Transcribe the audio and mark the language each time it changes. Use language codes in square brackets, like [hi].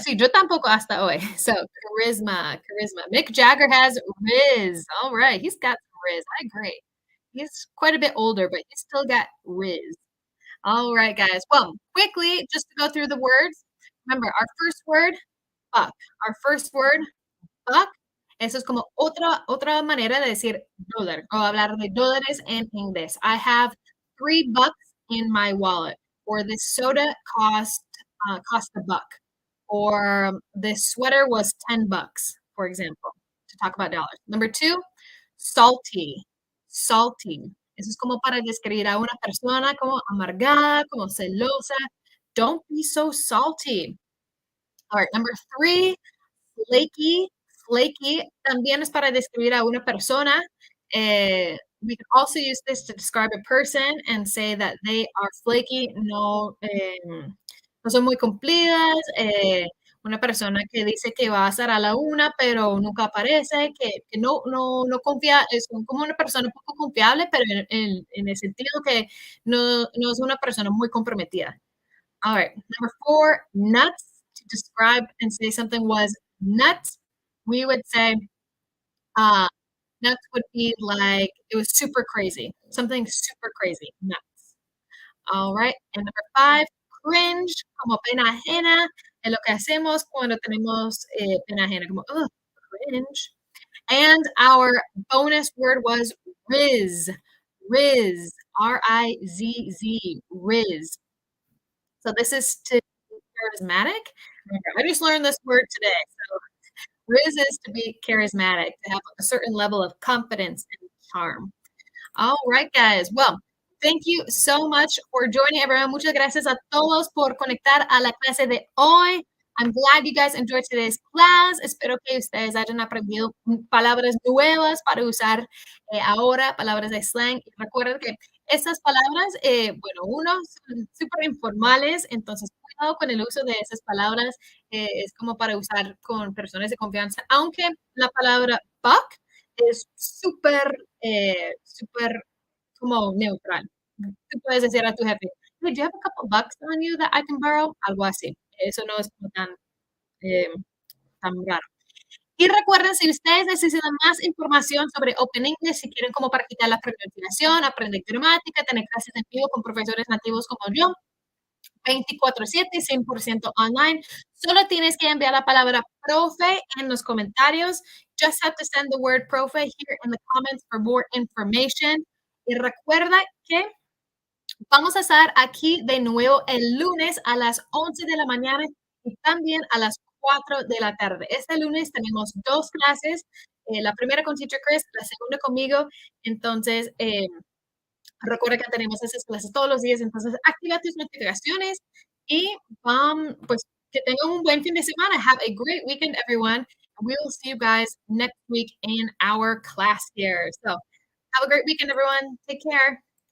[es] Sí, yo tampoco hasta hoy. [en] So, charisma. Mick Jagger has Riz. All right. He's got some Riz. I agree. He's quite a bit older, but he's still got Riz. All right, guys. Well, quickly, just to go through the words. Remember, our first word, buck. Our first word, buck. [es] Eso es como otra manera de decir dólar o hablar de dólares en inglés. [en] I have $3 in my wallet, or this soda cost a buck, or this sweater was $10, for example, to talk about dollars. Number two, salty, salty. [es] Eso es como para describir a una persona como amargada, como celosa. [en] Don't be so salty. All right, number three, flaky, flaky [es] también es para describir a una persona. [en] We can also use this to describe a person and say that they are flaky, [es] no son muy cumplidas. Una persona que dice que va a estar a la una, pero nunca aparece, que no confía, es como una persona un poco confiable, pero en el sentido que no es una persona muy comprometida. [en] All right. Number four, nuts. To describe and say something was nuts, we would say uh, nuts would be like it was super crazy, something super crazy, nuts. All right. And number five, [es] cringe, como pena ajena, es lo que hacemos cuando tenemos pena ajena, como, ugh, cringe. [en] And our bonus word was Riz, Riz, Rizz, Riz. So this is to charismatic. I just learned this word today. So Riz is to be charismatic, to have a certain level of confidence and charm. All right, guys. Well, thank you so much for joining, everyone. [es] Muchas gracias a todos por conectar a la clase de hoy. [en] I'm glad you guys enjoyed today's class. [es] Espero que ustedes hayan aprendido palabras nuevas para usar ahora, palabras de slang. Y recuerden que estas palabras, bueno, uno, son súper informales, entonces cuidado con el uso de esas palabras. Es como para usar con personas de confianza, aunque la palabra buck es súper, súper como neutral. Tú puedes decir a tu jefe, [en] "Hey, do you have a couple bucks on you that I can borrow?" [es] Algo así. Eso no es como eh, tan raro. Y recuerden, si ustedes necesitan más información sobre Open English, si quieren cómo practicar la pronunciación, aprender gramática, tener clases en vivo con profesores nativos como yo, 24/7, 100% online. Solo tienes que enviar la palabra profe en los comentarios. [en] Just have to send the word profe here in the comments for more information. [es] Y recuerda que vamos a estar aquí de nuevo el lunes a las 11 de la mañana y también a las 4 de la tarde. Este lunes tenemos dos clases, la primera con Teacher Chris, la segunda conmigo. Entonces, recuerda que tenemos esas clases todos los días, entonces activa tus notificaciones y pues que tengan un buen fin de semana. [en] Have a great weekend, everyone. And we will see you guys next week in our class here. So have a great weekend, everyone. Take care.